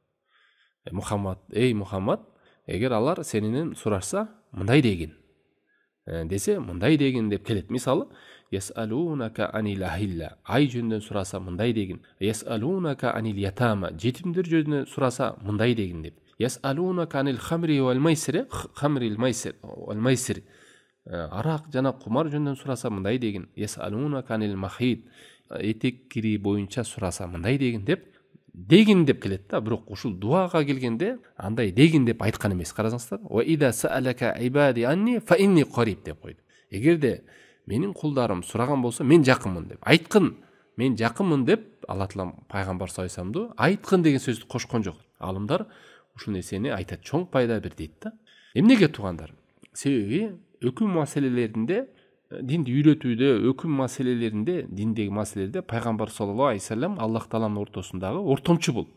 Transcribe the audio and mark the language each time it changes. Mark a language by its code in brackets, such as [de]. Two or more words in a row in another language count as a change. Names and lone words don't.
[ky] Эй Мухаммад, эгер алар сенинен сурашса, мындай дегин. Десе, мындай дегин деп келет. Мисалы, [ar] يسألونك عن الأهلة, [ky] ай жөнүндөн сураса мындай дегин. [ar] يسألونك عن اليتامى, [ky] жетимдер жөнүндөн сураса мындай дегин деп. [ar] يسألونك عن الخمر والميسر، الخمر الميسر والميسر, [ky] арак жана кумар жөнүндөн сураса мындай дегин. [ar] يسألونك عن المحيض, [ky] этек кири боюнча сураса мындай дегин деп келет да. Бирок ушул дуага келгенде андай дегин деп айткан эмес. Карасаңыздар, [ar] "وإذا سألك عبادي عني فإني قريب" деп койду. [ky] Эгерде менин кулдарым сураган болсо, мен жакынмын деп. Айткын, мен жакынмын деп Алла таалам пайгамбар [ar] صلى الله عليه وسلم [ky] айткын деген сөздү кошкон жок. Алымдар ушул нерсени айтат, чоң пайда бир дейт да. Эмнеге туугандар? Себеби өкүм маселелеринде, динди үйрөтүүдө, өкүм маселелеринде, диндеги маселелерде пайгамбар [ar] صلى الله عليه وسلم [ky] Аллах тааланын ортосундагы ортомчу бул.